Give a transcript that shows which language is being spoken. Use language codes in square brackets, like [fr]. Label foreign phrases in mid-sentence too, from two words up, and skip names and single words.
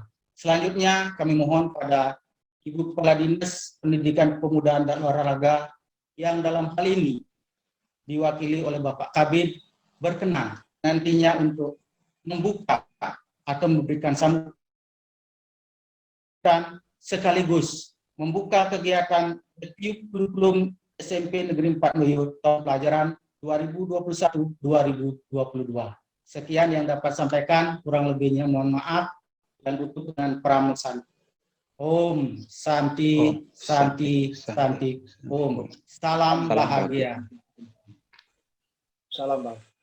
[id] Selanjutnya kami mohon pada Ibu Kepala Dinas Pendidikan Kepemudaan dan Olahraga yang dalam hal ini diwakili oleh Bapak Kabid berkenan nantinya untuk membuka atau memberikan sambutan sekaligus membuka kegiatan review kurikulum SMP Negeri 4 Mendoyo tahun pelajaran 2021-2022. Sekian yang dapat sampaikan, kurang lebihnya mohon maaf dan tutup dengan pramusan. [ban] Om Santi, Santi, Santi, Om. [id] Salam bahagia. Salam Bang.